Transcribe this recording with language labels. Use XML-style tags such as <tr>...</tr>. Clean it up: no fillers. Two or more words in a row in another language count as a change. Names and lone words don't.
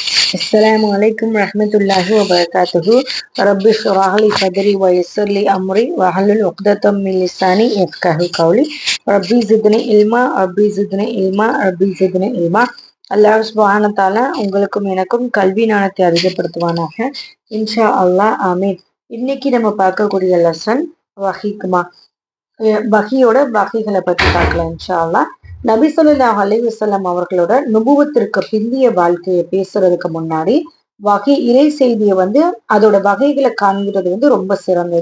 <ar>السلام عليكم ورحمة الله وبركاته. رب اشرح لي صدري ويسر لي أمري واحلل عقدة من لساني يفقهوا قولي. ربي زدني علما ربي زدني علما ربி زدني علமா.</ar> <ta>அல்லாஹ்</ta> <ar>سبحانه تعالى</ar> <ta>உங்களுக்கும் எனக்கும் கல்வி ஞானத்தை அதிகப்படுத்துவானாக.</ta> <ar>إن شاء الله آمين.</ar> <ta>இன்னைக்கு நம்ம பார்க்கக்கூடிய லெசன் வஹீக்குமா, வஹியோட வகைகளை பற்றி பார்க்கலாம்</ta> <ar>إن شاء الله.</ar> <ta>நபி</ta> <ar>صلى الله عليه وسلم</ar> <ta>அவர்களோட நுபுவத்திற்கு பிந்திய வாழ்க்கையை பேசுறதுக்கு முன்னாடி வகை இறை செய்தியை அதோட வகைகளை காண்கிறது ரொம்ப சிறந்தது.</ta>